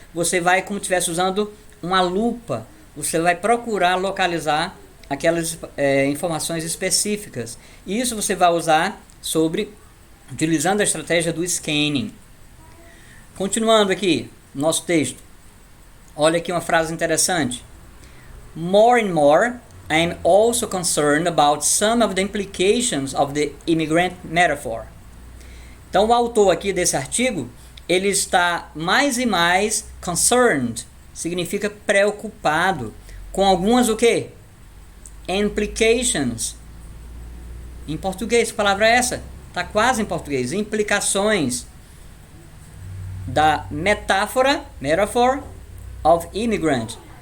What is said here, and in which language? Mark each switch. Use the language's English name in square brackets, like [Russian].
[Portuguese] Você vai, como se estivesse usando uma lupa, você vai procurar localizar aquelas informações específicas. Isso você vai usar utilizando a estratégia do scanning. Continuando aqui, nosso texto. Olha aqui uma frase interessante. [English] More and more, I am also concerned about some of the implications of the immigrant metaphor. [Portuguese] Então, o autor aqui desse artigo, ele está mais e mais concerned, significa preocupado com algumas o quê? Implications. Em português, que palavra é essa? Está quase em português. Implicações da metáfora, [English] metaphor of immigrant.